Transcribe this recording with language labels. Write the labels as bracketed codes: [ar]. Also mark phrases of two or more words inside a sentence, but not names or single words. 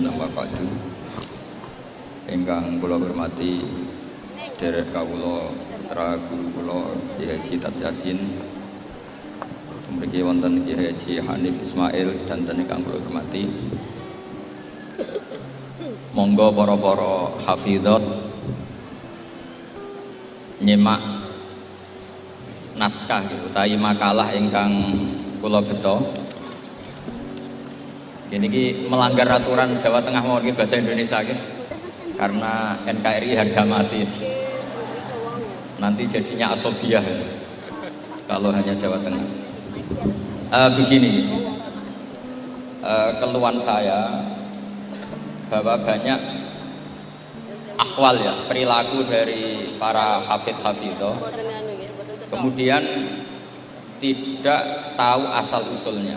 [ar] أما بعد. [jv] Ingkang kula hormati sedherek kawula putra guru kula Kyai Haji Tad Yasin. Mriki wonten Kyai Haji Hanif Ismail sedanten ingkang kula hormati. Monggo para hafidhat nyimak naskah utawi makalah ingkang kula beto. Niki [id] melanggar aturan [jv] Jawa Tengah mawon nggih bahasa Indonesia nggih. [id] Karena NKRI harga mati. Nanti jadinya asobiah kalau hanya Jawa Tengah. Begini, keluhan saya bahwa banyak akhwal ya, perilaku dari para hafidh-hafidhah kemudian tidak tahu asal usulnya.